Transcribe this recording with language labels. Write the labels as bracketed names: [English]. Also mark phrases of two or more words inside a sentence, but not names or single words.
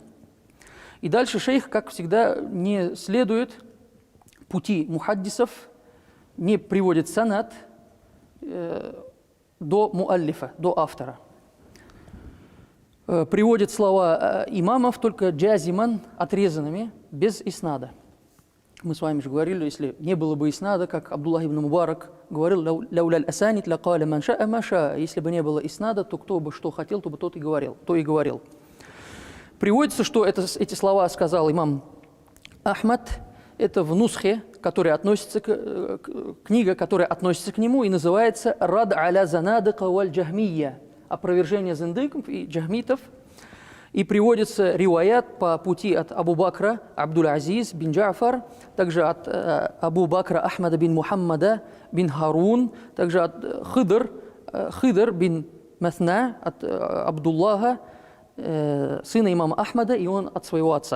[Russian] И дальше шейх, как всегда, не следует пути мухаддисов, не приводит санад до муаллифа, до автора. Приводит слова имамов только джазиман, отрезанными, без иснада. Мы с вами же говорили, если не было бы иснада, как Абдуллах ибн Мубарак говорил, [Arabic] «لولا الأسانيد لقال من شاء ما شاء». [Russian] Если бы не было иснада, то кто бы что хотел, то бы тот и говорил. Приводится, что эти слова сказал имам Ахмад, это в нусхе, который относится книга, которая относится к нему и называется «Рад аля занадыка валь джахмия», опровержение зиндыков и джахмитов. И приводится риваят по пути от Абу Бакра Абдул-Азиз бин Джафар, также от Абу Бакра Ахмада бин Мухаммада бин Харун, также от Хидр бин Масна, от Абдуллаха, сына имама Ахмада, и он от своего отца.